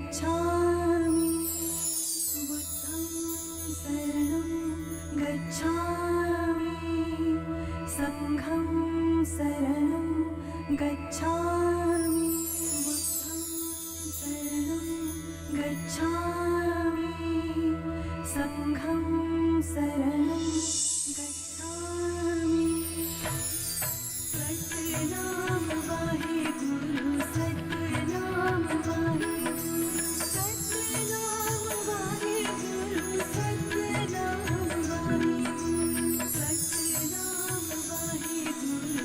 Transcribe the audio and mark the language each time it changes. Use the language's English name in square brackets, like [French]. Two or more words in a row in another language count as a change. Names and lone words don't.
[Pali] गच्छामि बुद्धं शरणं गच्छामि संघं शरणं गच्छामि बुद्धं शरणं गच्छामि संघं शरणं गच्छामि [Punjabi] ਸਤਿਨਾਮ ਵਾਹਿਗੁਰੂ ਸਤਿਨਾਮ ਵਾਹਿਗੁਰੂ ਸਤਿਨਾਮ ਵਾਹਿਗੁਰੂ ਸਤਿਨਾਮ ਵਾਹਿਗੁਰੂ ਸਤਿਨਾਮ ਵਾਹਿਗੁਰੂ